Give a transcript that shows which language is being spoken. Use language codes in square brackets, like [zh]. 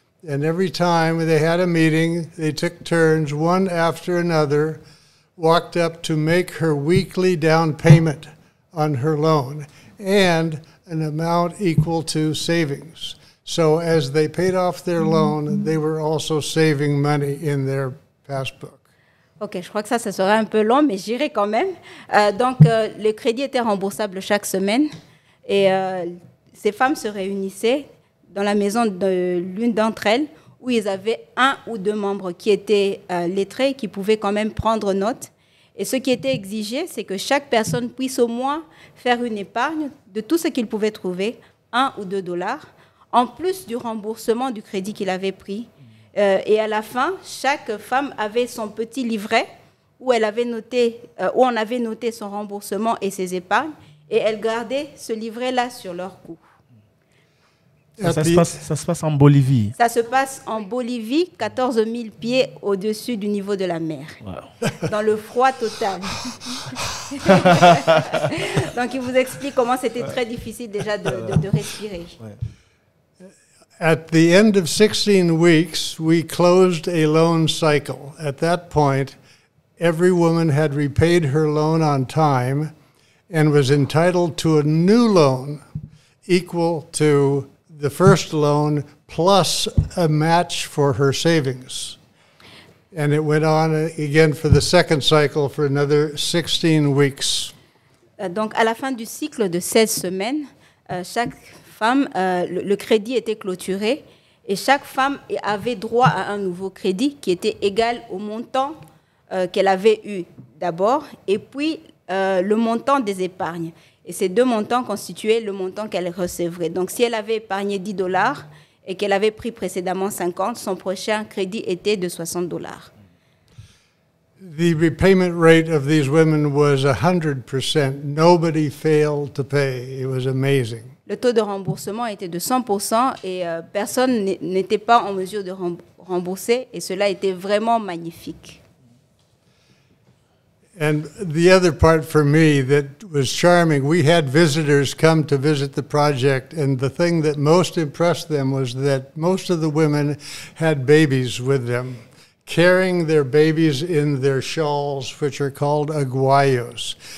[en] And every time they had a meeting, they took turns, one after another, walked up to make her weekly down payment on her loan and an amount equal to savings. So as they paid off their loan, they were also saving money in their passbook. [fr] Ok, je crois que ça serait un peu long, mais j'irai quand même. Donc, le crédit était remboursable chaque semaine et ces femmes se réunissaient dans la maison de l'une d'entre elles où ils avaient un ou deux membres qui étaient lettrés, qui pouvaient quand même prendre note. Et ce qui était exigé, c'est que chaque personne puisse au moins faire une épargne de tout ce qu'il pouvait trouver, 1 ou 2 dollars, en plus du remboursement du crédit qu'il avait pris. Et à la fin, chaque femme avait son petit livret où on avait noté son remboursement et ses épargnes, et elle gardait ce livret-là sur leur cou. Ça se passe en Bolivie. Ça se passe en Bolivie, 14 000 pieds au-dessus du niveau de la mer, dans le froid total. Donc, il vous explique comment c'était très difficile déjà de respirer. [en] At the end of 16 weeks, we closed a loan cycle. At that point, every woman had repaid her loan on time and was entitled to a new loan equal to the first loan plus a match for her savings. And it went on again for the second cycle for another 16 weeks. [fr] Donc, à la fin du cycle de 16 semaines, chaque femme, le crédit était clôturé et chaque femme avait droit à un nouveau crédit qui était égal au montant qu'elle avait eu d'abord et puis le montant des épargnes. Et ces deux montants constituaient le montant qu'elle recevrait. Donc, si elle avait épargné 10 dollars et qu'elle avait pris précédemment 50, son prochain crédit était de 60 dollars. [en] The repayment rate of these women was 100%. Nobody failed to pay. It was amazing. [fr] Le taux de remboursement était de 100% et personne n'était pas en mesure de rembourser et cela était vraiment magnifique. [en] And the other part for me that was charming, we had visitors come to visit the project, and the thing that most impressed them was that most of the women had babies with them, carrying their babies in their shawls, which are called aguayos.